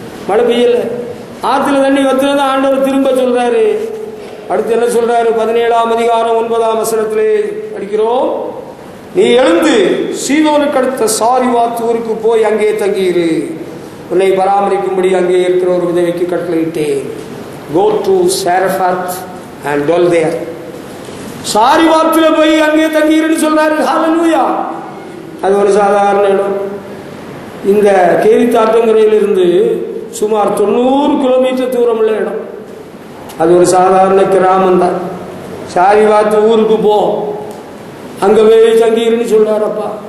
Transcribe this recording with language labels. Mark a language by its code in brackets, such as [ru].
[ta] மழை பெய்யல, ஆத்துல தண்ணி வத்துனது ஆண்டவர் திரும்ப சொல்றாரு. அடுத்து என்ன சொல்றாரு? 17ஆம் அதிகாரம் 9ஆம் வசனத்திலே படிக்கிறோம். நீ எழுந்து சீதோனுக்கு அடுத்த சாரிவாத் ஊருக்கு போய் அங்கே தங்கியிரு. உன்னை பராமரிக்கும்படி அங்கே இருக்கிற ஒரு விதவைக்கு கட்டளையிட்டேன். [en] Go to Zarephath and dwell there. [ta] சாரிவாத்துல போய் அங்கே தங்கியிருன்னு சொல்றாரு. ஹல்லேலூயா. அது ஒரு சாதாரண இடம். இந்த கேரித்தாற்றங்கரையிலிருந்து சுமார் 90 கிலோமீட்டர் தூரம் உள்ள இடம். அது ஒரு சாதாரண கிராமம் தான். சாரிவாத்து ஊருக்கு போ, அங்க போய் தங்கியிருன்னு சொல்றாரப்பா.